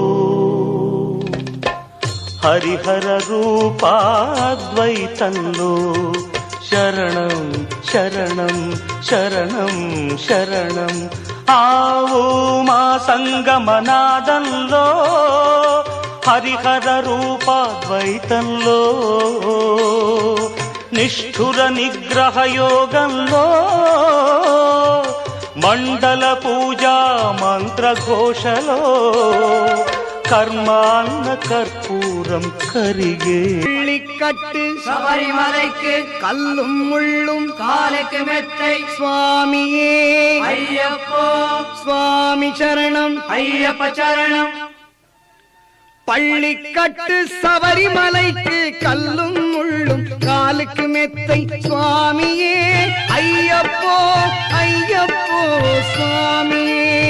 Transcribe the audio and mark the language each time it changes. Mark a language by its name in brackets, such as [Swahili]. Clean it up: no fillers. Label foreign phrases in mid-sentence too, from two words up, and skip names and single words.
[Telugu] హరిహర రూపాద్వైతంలో శరణం శరణం శరణం శరణం ఆవు మా సంగమనాదంలో హరిహర రూపాద్వైతంలో నిష్ఠుర నిగ్రహ యోగంలో మండల పూజా మంత్రఘోషలో కర్మాన్న కర్పూరం కరిగే [Tamil] கட்டு சபரிமலைக்கு கல்லும் முள்ளும் காலுக்கு மெத்தை சுவாமியே ஐயப்போ சுவாமி சரணம் ஐயப்ப சரணம் பள்ளிக்கட்டு சபரிமலைக்கு கல்லும் முள்ளும் காலுக்கு மெத்தை சுவாமியே ஐயப்போ ஐயப்போ சுவாமியே